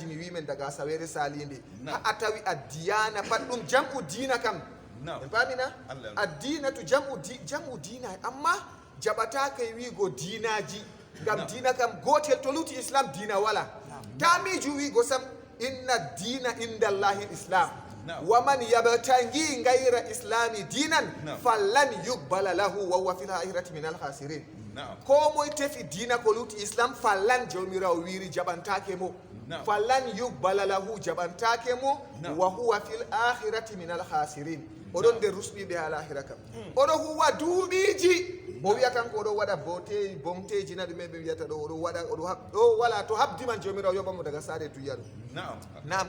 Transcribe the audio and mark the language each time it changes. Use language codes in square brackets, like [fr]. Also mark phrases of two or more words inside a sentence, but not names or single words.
[ff] mi wimen daga asawere salinde ha a tawi a diyana pat ɗum jam'u diina kam en pamina addina to jam'u diina amma jaɓataka e wigo diinaji ngam diina kam gotel to luti islam diina wala tamiju wigo sam [ar] إن الدين عند الله الإسلام ومن يبتغ غير الإسلام دينا فلن يقبل له وهو في الآخرة من الخاسرين [ff] ko moye tefi diina ko luti islam fallan jawmirawo wiri jaɓantake mo [ar] فلن يقبل له [ff] jaɓantake mo [ar] وهو في الآخرة من الخاسرين [ff] oɗon nder rusɓiɓe ha lahira kam oɗo huwa duuɓiji o wiya tan ko oɗo waɗa bomteji na ɗume ɓe wiyata ɗo oɗo waɗa ɗo wala to habdiman jomirawo yoɓamo daga saare duya ɗum nam